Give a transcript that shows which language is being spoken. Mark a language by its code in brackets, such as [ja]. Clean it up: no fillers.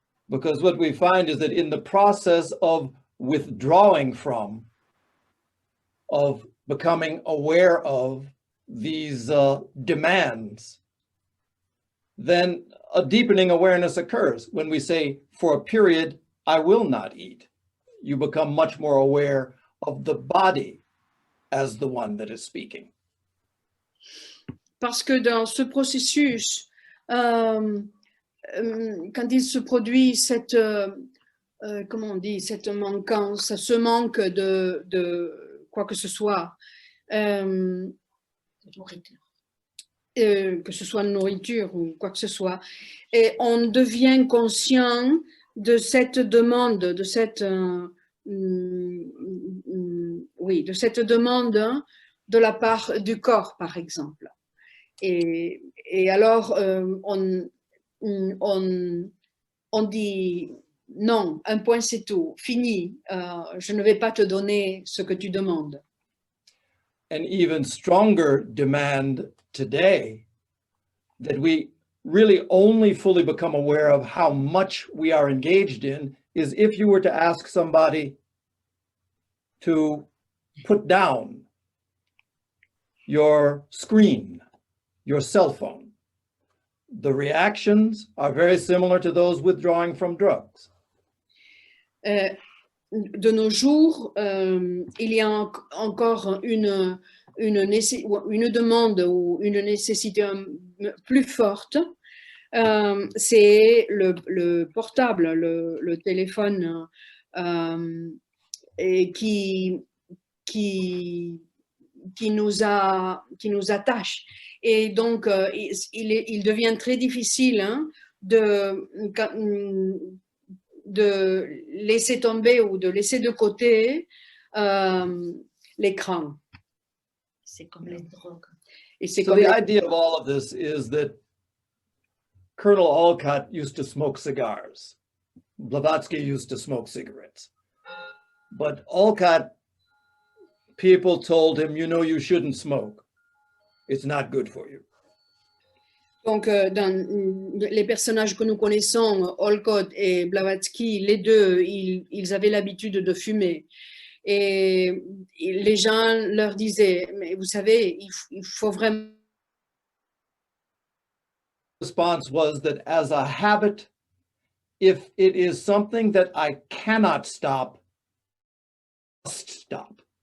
[en] Because what we find is that in the process of withdrawing from, of becoming aware of these demands, then a deepening awareness occurs. When we say, for a period, I will not eat, you become much more aware of the body as the one that is speaking. [fr] Parce que dans ce processus, quand il se produit cette, comment on dit, cette manquance, ce manque de quoi que ce soit, que ce soit nourriture ou quoi que ce soit, et on devient conscient de cette demande, de cette demande de la part du corps, par exemple. Et alors, on dit non, un point c'est tout, fini, je ne vais pas te donner ce que tu demandes. [en] An even stronger demand today that we really only fully become aware of how much we are engaged in is if you were to ask somebody to put down your screen, your cell phone. The reactions are very similar to those withdrawing from drugs. [fr] De nos jours, il y a encore une demande ou une nécessité plus forte. C'est le portable, le téléphone et qui nous attache. Et donc, il devient très difficile de laisser tomber ou de laisser de côté l'écran. C'est comme les drogues. Et c'est [en] So [fr] comme [en] the idea of all of this is that Colonel Olcott used to smoke cigars. Blavatsky used to smoke cigarettes. But Olcott, people told him, you know, you shouldn't smoke. It's not good for you. [fr] Donc, dans les personnages que nous connaissons, Olcott et Blavatsky, les deux, ils avaient l'habitude de fumer. Et les gens leur disaient, mais vous savez, il faut vraiment... [en] Response was that as a habit, if it is something that I cannot stop, I must stop.